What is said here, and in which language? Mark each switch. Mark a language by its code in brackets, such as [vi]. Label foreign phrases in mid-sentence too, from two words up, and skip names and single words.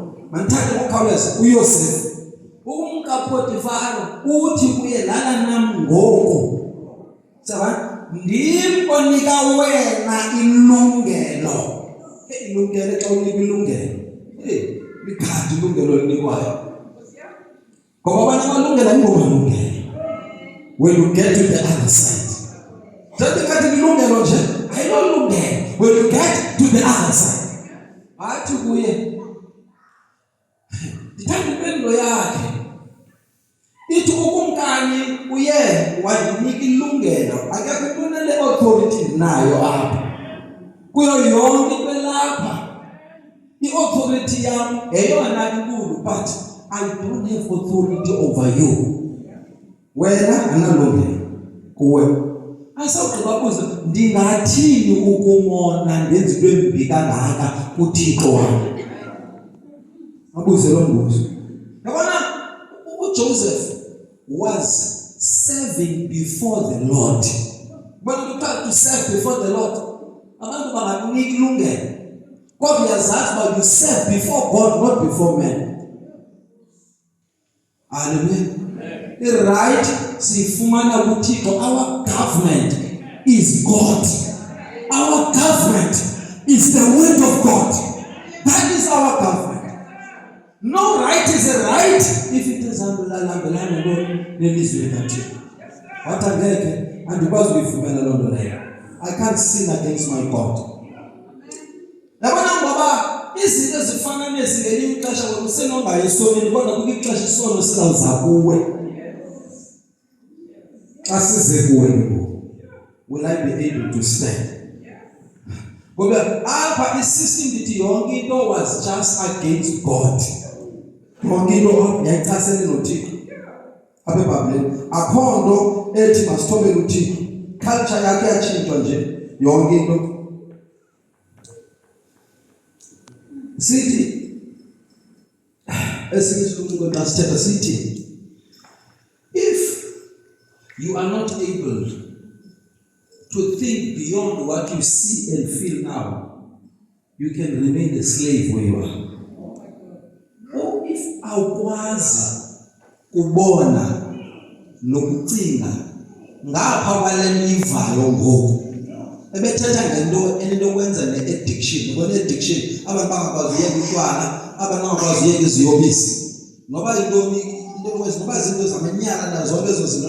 [xh] Mandithathe ngokukhawuleza uYosefu. UmkaPotifaro uthi kuye lala nam ngoku. Saba ndim onika wena ilungelo. Ilungelo xa unika ilungelo. Likhadi ilungelo linikwayo. Ngoba abanye amalungelo ayingomalungelo. [en] When you get to the other side. Don't think [xh] ilungelo nje ayilolungelo. [en] When you get to the other side. [xh] Athi kuye ndithanda impendulo yakhe. Ithi ukumkani uye wandinika ilungelo. Akekho umuntu le-authority nayo apha. Kuyo yonke into elapha. I-authority yam yeyona inkulu [en] but I don't have authority over you. [xh] Wena analungelo kuwe. Asawugqiba kuze ndingathini ukumona ndenza into embi kangaka kuThixo wami. Abuze lo mbuzo. Yabona uJoseph [en] was serving before the Lord. When you try to serve before the Lord, [xh] abantu bangakunika ilungelo. [en] God has asked, but you serve before God, not before men. Hallelujah. The right [xh] sifumana kuThixo. [en] Our government is God. Our government is the word of God. That is our government. No right is a right if it is [xh] hambelana nelizwi likaThixo. What angeke andikwazi ukuyivumela loo nto leyo. [en] I can't sin against my God. [xh] Yabona ngoba izinto ezifana nezingelinye ixesha usenongayo esonweni kodwa kukho ixesha isono sizawuza kuwe. Xa size kuwe [en] will I be able to stand? [xh] Ngoba apha isystem lithi yonke into [en] was just against God. [xh] Yonke into yayichasene noThixo. Apha eBhayibhelini akho nto ethi masithobele uThixo. Culture yakhe yatshintshwa nje yonke into. Sithi esingisilungu kodwa sithetha sithi [en] if you are not able to think beyond what you see and feel now, you can remain a slave where you are. Or if [xh] awukwazi kubona nokucinga ngapha kwale nivayo ngoku ebethetha ngento enento kwenza ne-addiction. Ngoba ne-addiction abantu bangakwazi uyeka utywala, abantu bangakwazi uyeka iziyobisi, noba intoni into kwenza, noba zinto zamanyala nazo zonke ezo zinto.